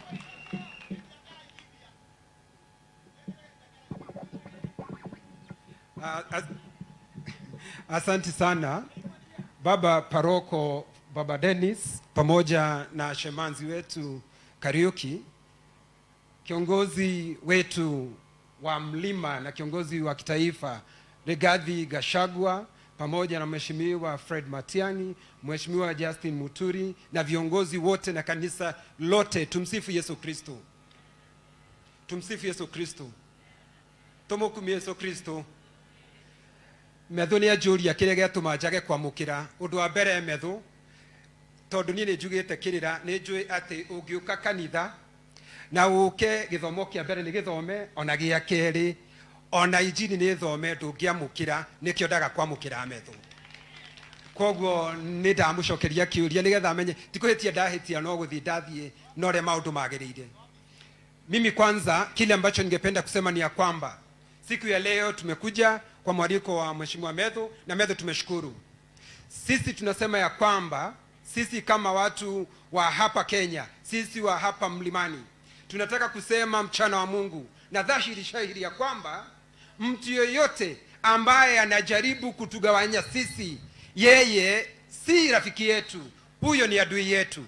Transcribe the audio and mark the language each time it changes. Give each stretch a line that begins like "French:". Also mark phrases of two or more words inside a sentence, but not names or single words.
Swahili: Asante sana Baba Paroko, Baba Dennis, pamoja na shemanzi wetu Kariuki, kiongozi wetu wa mlima na kiongozi wa kitaifa Rigathi Gachagua, pamoja na Mheshimiwa Fred Matiang'i, Mheshimiwa Justin Muturi na viongozi wote na kanisa lote. Tumsifu Yesu Kristo. Tumsifu Yesu Kristo.
Kikuyu: Tumukumie Yesu Kristo. Methu ni ajuria kiria giatuma njage kwamukira undu wa mbere methu tondu ni njugite kirira ni njui ati ungiuka kanitha na uke githomo kia mbere ni githome ona gia keri ona injini ni thome ndungiamukira nikio ndaga kwamukira methu. Koguo ni ndamucokeria kiuria nigetha amenye tikuhitia ndahitia no guthi ndathie no re maundu magirire.
Swahili: Mimi kwanza kile ambacho ningependa kusema ni ya kwamba siku ya leo tumekuja kwa mwaliko wa Mheshimiwa Methu, na Methu tumeshukuru. Sisi tunasema ya kwamba sisi kama watu wa hapa Kenya, sisi wa hapa mlimani, tunataka kusema mchana wa Mungu na dhahiri shahiri ya kwamba mtu yoyote ambaye anajaribu kutugawanya sisi, yeye si rafiki yetu, huyo ni adui yetu.